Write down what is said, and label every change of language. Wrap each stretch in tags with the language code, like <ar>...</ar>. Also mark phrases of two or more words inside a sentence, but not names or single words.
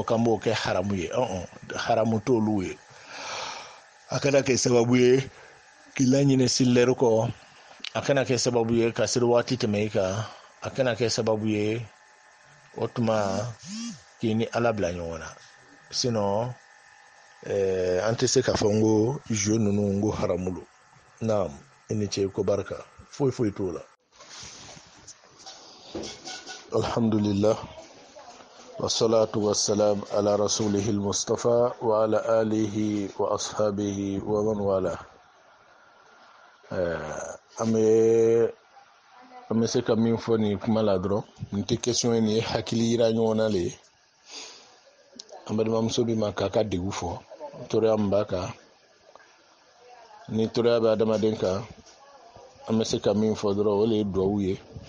<bm>k'an b'o kɛ haramu ye haramu t'olu ye a kana kɛ sababu ye k'i laɲinɛ selilɛri kɔ a kana kɛ sababu ye ka seli waati tɛmɛ i kan a kana kɛ sababu ye o tuma k'i ni ala bila ɲɔgɔn na sinon an tɛ se k'a fɔ n ko jeu ninnu n ko haramu don naam i ni ce ko barika foyi foyi t'o la</bm> <ar>الحمد لله والصلاة والسلام على رسوله المصطفى وعلى آله وأصحابه ومن والاه</ar> <bm>an bɛ se ka min fɔ nin kuma la dɔrɔn nin tɛ question ye nin ye hakili yira ɲɔgɔn na le ye an balimamuso bɛ ma k'a ka degun fɔ tɔɔrɔya min b'a kan ni tɔɔrɔya bɛ adamaden kan an bɛ se ka min fɔ dɔrɔn o de ye duwawu ye</bm>